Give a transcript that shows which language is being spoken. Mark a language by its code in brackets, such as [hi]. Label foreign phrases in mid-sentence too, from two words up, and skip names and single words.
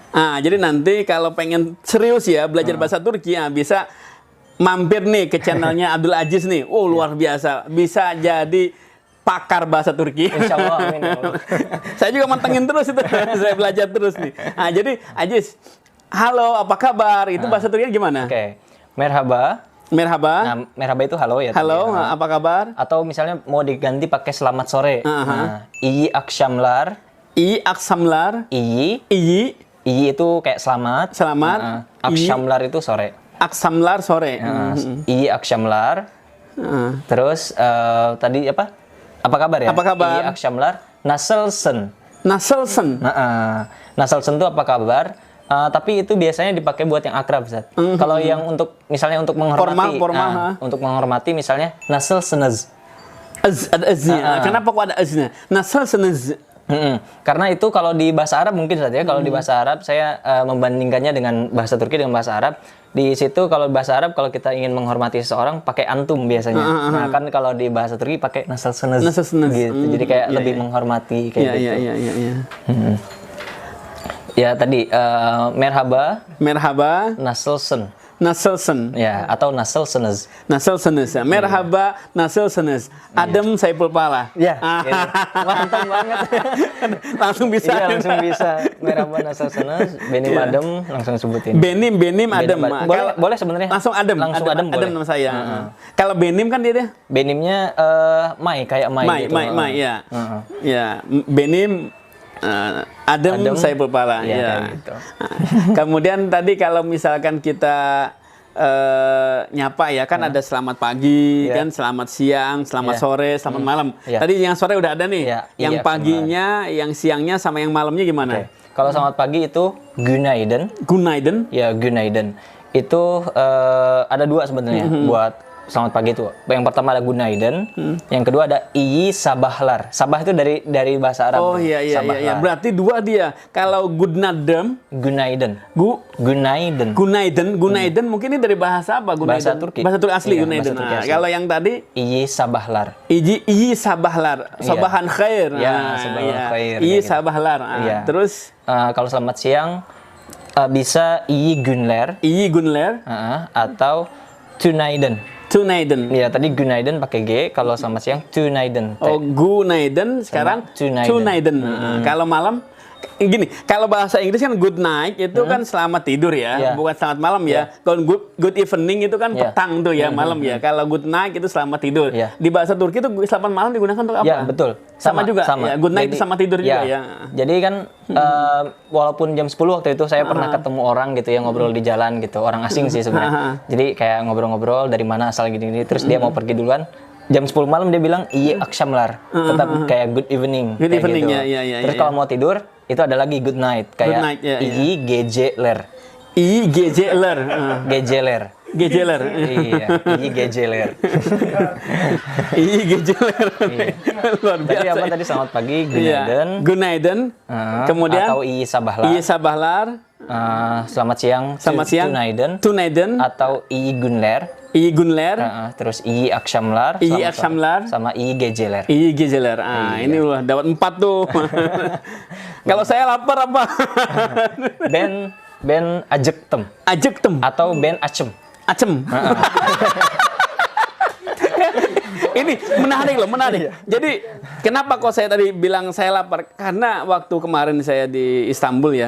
[id] Jadi nanti kalau pengen serius ya belajar bahasa Turki, bisa mampir nih ke channelnya Abdul Aziz nih. Oh, luar biasa. Bisa jadi pakar bahasa Turki. Insya Allah, amin. Saya juga mantengin terus itu. Saya belajar terus nih. Jadi Aziz, halo, apa kabar? Itu bahasa Turkinya gimana? Oke. Merhaba. Merhaba. Nah, merhaba itu halo ya. Halo, tadi, ya. apa kabar? Atau misalnya mau diganti pakai selamat sore. Nah, [tr] iyi akşamlar. İyi akşamlar. [id] Iyi. İyi Iyi itu kayak selamat. Selamat. Nah, akşamlar itu sore. akşamlar sore. Nah, [tr] iyi akşamlar. [id] Terus tadi apa? Apa kabar ya? Apa kabar? [tr] İyi akşamlar. Nasılsın? [id] Nasılsın? Nasılsın itu apa kabar? Tapi itu biasanya dipakai buat yang akrab, Zat. Kalau yang untuk misalnya untuk menghormati, Formal. untuk menghormati misalnya nasılsınız. Ada aznya. Kenapa kok ada aznya? Nasılsınız? Karena itu kalau di bahasa Arab mungkin saja kalau di bahasa Arab saya membandingkannya dengan bahasa Turki dengan bahasa Arab. Di situ kalau bahasa Arab kalau kita ingin menghormati seseorang pakai antum biasanya. Nah, kan kalau di bahasa Turki pakai nasılsınız gitu. Jadi kayak lebih menghormati kayak gitu. Iya. Ya tadi merhaba, Merhaba. nasılsın. Nasılsın? Ya, atau nasılsınız. [tr] Nasılsınız? Merhaba, nasılsınız? Adem Saiful Pala. [id] Ya, mantap banget. Langsung bisa. Iya, langsung bisa. [tr] Merhaba, nasılsınız. Benim Adem, [id] langsung sebutin. Benim Adem. Boleh sebenarnya. Langsung Adem. Langsung Adem boleh. Adem nama saya. Kalau Benim kan dia. Benimnya Mai, kayak Mai gitu. Mai, ya. Ya, Benim Adem Saiful Pala. Iya, Ya. kayak gitu. Kemudian tadi kalau misalkan kita nyapa ya kan ada selamat pagi, kan selamat siang, selamat sore, selamat malam. Tadi yang sore udah ada nih. Yang paginya, yang siangnya sama yang malamnya gimana? Kalau selamat pagi itu günaydın. Günaydın. Ya, günaydın. Itu ada dua sebenarnya buat selamat pagi itu. Yang pertama ada günaydın, yang kedua ada [tr] iyi sabahlar. [id] Sabah itu dari bahasa Arab. Oh iya. Berarti dua dia. Kalau günaydın, Günaydın. Günaydın mungkin ini dari bahasa apa? Günaydın. Bahasa Turki. Bahasa Turki asli, Iya, günaydın. bahasa Turki asli. Kalau yang tadi [tr] iyi sabahlar. iyi sabahlar. [ar] صباحاً خير. [id] Ya, [ar] صباحاً خير. [id] Iyi gitu. sabahlar. Iya. Terus Kalau selamat siang bisa [tr] iyi günler. iyi günler. [id] Atau tünaydın. Tünaydın. Ya, tadi günaydın pakai G, kalau selamat siang tünaydın. Oh, günaydın, sekarang tünaydın. Kalau malam gini, kalau bahasa Inggris kan [en] good night [id] itu kan selamat tidur ya, bukan selamat malam ya. Kalau [en] good evening [id] itu kan petang tuh ya, malam ya. Kalau [en] good night [id] itu selamat tidur. Di bahasa Turki itu selamat malam digunakan untuk apa? Ya, betul. Sama juga. Ya, [en] good night [id] itu sama tidur juga ya. Jadi kan walaupun jam 10 waktu itu saya pernah ketemu orang gitu yang ngobrol di jalan gitu, orang asing sih sebenarnya. Jadi kayak ngobrol-ngobrol dari mana asal gini-gini, terus dia mau pergi duluan. Jam 10 malam dia bilang [tr] iyi akşamlar. [id] Tetap kayak [en] good evening. [id] Good kayak evening gitu. ya. Terus kalau mau tidur itu ada lagi [en] good night [id] kayak [en] Good night, [tr] iyi geceler. İyi geceler. [id] Geceler. Geceler. Iya, [tr] iyi geceler. İyi geceler. [id] Luar biasa. Tadi apa tadi selamat pagi, günaydın. Günaydın. Kemudian atau [tr] iyi sabahlar. iyi sabahlar. [id] Selamat siang. Tünaydın. Tünaydın. Atau [tr] iyi günler. İyi günler. [id] Terus [tr] iyi akşamlar. [id] İyi selamat akşamlar. sore. Sama [tr] iyi geceler. İyi geceler. [id] Ini udah dapat 4 tuh. Kalau saya lapar apa? [tr] Ben acıktım. [id] Acıktım. Atau [tr] ben açım. [id] Acem. Ini menarik. Jadi kenapa kok saya tadi bilang saya lapar? Karena waktu kemarin saya di Istanbul ya.